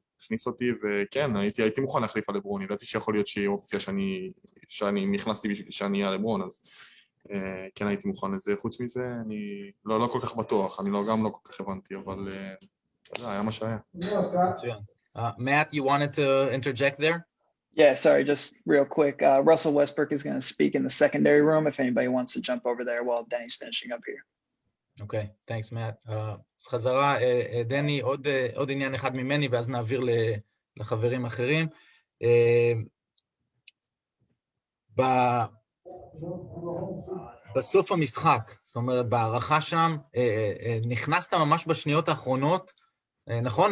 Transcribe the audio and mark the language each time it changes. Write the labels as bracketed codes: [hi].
[he] הכניס אותי, וכן, הייתי מוכן להחליף על לברון, ידעתי שיכול להיות שהיא אופציה שאני נכנסתי בשביל שאני אהיה לברון, אז כן הייתי מוכן לזה. חוץ מזה, אני לא כל כך בטוח, אני גם לא כל כך הבנתי, אבל זה היה מה שהיה. מצוין. [en] Matt, you wanted to interject there? Yeah, sorry, just real quick. Russell Westbrook is going to speak in the secondary room if anybody wants to jump over there while Denny's finishing up here. אוקיי, thanks, Matt. [he] אז חזרה, דני, עוד עניין אחד ממני, ואז נעביר לחברים אחרים. בסוף המשחק, זאת אומרת, בהערכה שם, נכנסת ממש בשניות האחרונות, נכון?